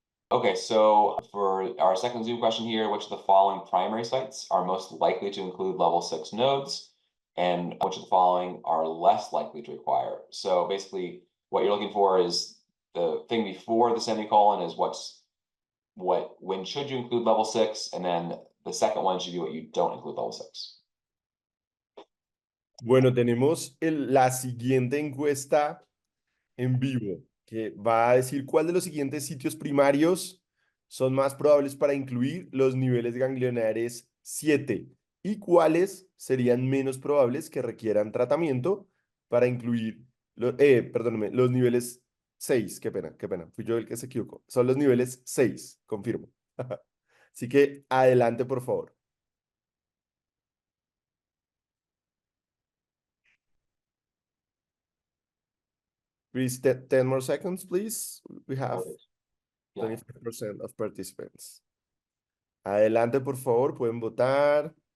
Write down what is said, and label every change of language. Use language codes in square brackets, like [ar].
[en] Okay, so for our second Zoom question here, which of the following primary sites are most likely to include level 6 nodes, and which of the following are less likely to require? So basically, what you're looking for is the thing before the semicolon is when should you include level 6, and then the second one should be what you don't include level 6. [es] Bueno, tenemos la siguiente encuesta en vivo, que va a decir cuál de los siguientes sitios primarios son más probables para incluir los niveles ganglionares 7 y cuáles serían menos probables que requieran tratamiento para incluir, perdóneme, los niveles 6, qué pena, fui yo el que se equivocó. Son los niveles 6, confirmo. Así que adelante, por favor. [en] Please, 10 more seconds, please. We have 25% of participants. [es] Adelante, por favor, pueden votar.